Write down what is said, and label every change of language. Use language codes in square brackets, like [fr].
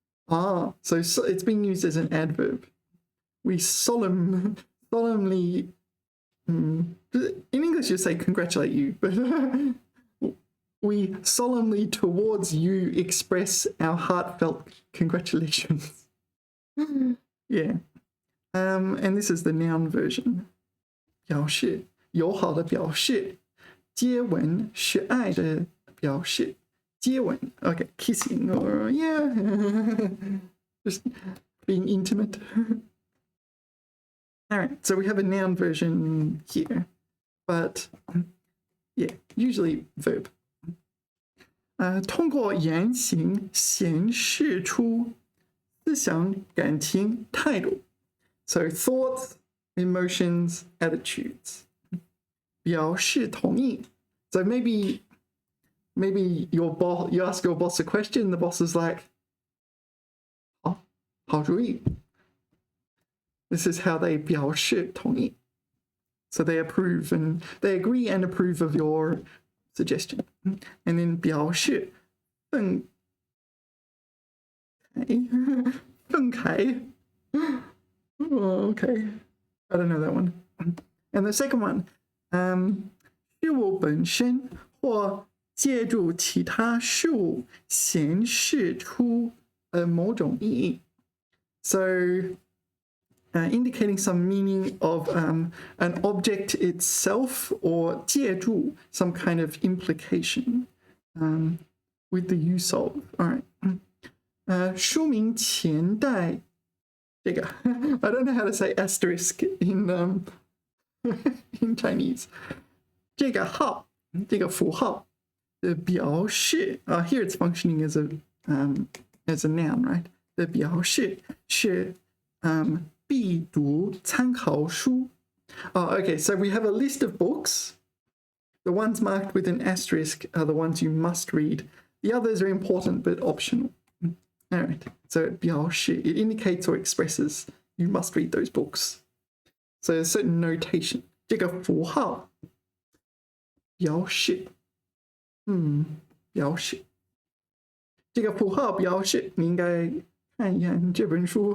[en] So it's being used as an adverb. We solemnly, in English you say congratulate you, but we solemnly towards you express our heartfelt congratulations. Yeah. And this is the noun version. [zh] 表示友好的表示，接吻是爱的表示。 [en] 接吻 okay, kissing or yeah, just being intimate. All right, so we have a noun version here, but yeah, usually verb. [zh] 通过言行显示出思想、感情、态度. [en] So thoughts, emotions, attitudes. [zh] 表示同意. [en] So maybe your boss, you ask your boss a question, the boss is like, [zh] 好主意. [en] This is how they [zh] 表示同意. [en] So they approve and they agree and approve of your suggestion. And then [zh] 表示愤慨. [en] Oh, okay. I don't know that one. [zh] And the second one, 事物本身或借助其他事物显示出某种意义. [en] So indicating some meaning of an object itself or 借助 some kind of implication with the use of. All right. [zh] 书名前代这个 [en] I don't know how to say asterisk in in Chinese. [zh] 这个号这个符号的表示 [en] here it's functioning as a noun, right? [zh] 的表示是必读参考书. [en] Okay, so we have a list of books. The ones marked with an asterisk are the ones you must read. The others are important but optional. All right, so 表示 it indicates or expresses you must read those books. So there's certain notation. [zh] 这个符号表示表示这个符号表示你应该看一看这本书.